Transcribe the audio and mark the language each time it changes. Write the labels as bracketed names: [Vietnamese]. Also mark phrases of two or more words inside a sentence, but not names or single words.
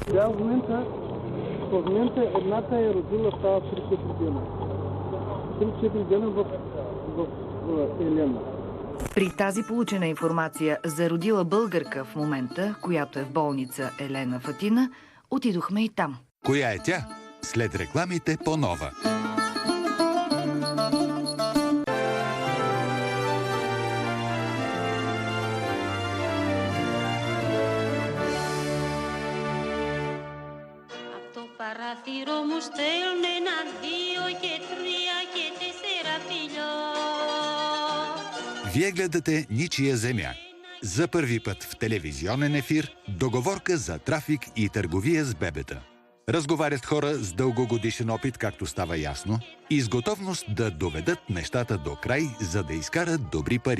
[Bulgarian] Да, в момента едната е родила става 3-4 дена. 3-4 дена в Елена. При тази получена информация за родила българка в момента, която е в болница Елена в Атина, отидохме и там. Коя е тя? След рекламите по Нова. [Greek] Παράθυρο μου στέλνουν 1, 2 και 3 και 4 φιλιό. [Bulgarian] Вие гледате Ничия земя. За първи път в телевизионен ефир договорка за трафик и търговия с бебета. Разговарят хора с дългогодишен опит, както става ясно, и с готовност да доведат нещата до край, за да изкарат добри пари.